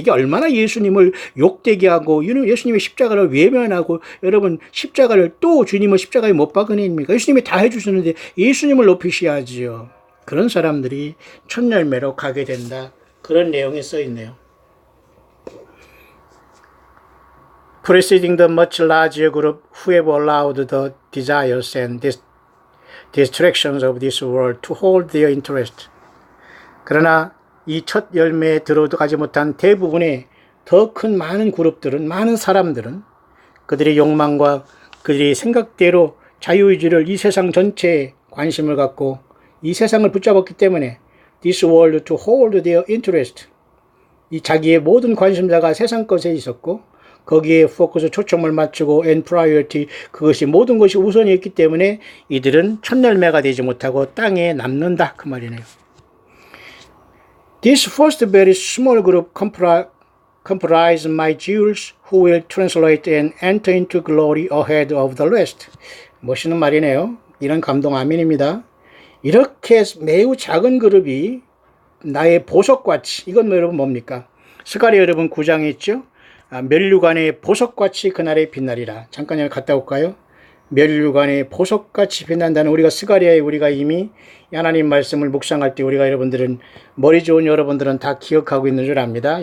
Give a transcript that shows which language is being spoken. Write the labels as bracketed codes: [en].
[ko] 이게 얼마나 예수님을 욕되게 하고 예수님의 십자가를 외면하고 여러분 십자가를 또 주님은 십자가에 못 박으니까 예수님이 다 해주시는데 예수님을 높이셔야지요. 그런 사람들이 첫 열매로 가게 된다. 그런 내용이 써 있네요. [en] Preceding the much larger group who have allowed the desires and distractions of this world to hold their interest. [ko] 그러나 이 첫 열매에 들어가지 못한 대부분의 더 큰 많은 그룹들은, 많은 사람들은 그들의 욕망과 그들의 생각대로 자유의지를 이 세상 전체에 관심을 갖고 이 세상을 붙잡았기 때문에 [en] this world to hold their interest. [ko] 이 자기의 모든 관심사가 세상 것에 있었고 거기에 포커스 초점을 맞추고 and priority 그것이 모든 것이 우선이었기 때문에 이들은 첫 열매가 되지 못하고 땅에 남는다 그 말이네요. [en] This first very small group comprise my Jews who will translate and enter into glory ahead of the rest. [ko] 멋있는 말이네요. 이런 감동 아멘입니다. 이렇게 매우 작은 그룹이 나의 보석같이 이건 여러분 뭡니까? 스가랴 여러분 9장에 있죠? 멸류관의 보석같이 그날에 빛나리라. 잠깐 여기 갔다 올까요? 멸류관의 보석같이 빛난다는 우리가 스가랴에 우리가 이미 하나님 말씀을 묵상할 때 우리가 여러분들은 머리 좋은 여러분들은 다 기억하고 있는 줄 압니다.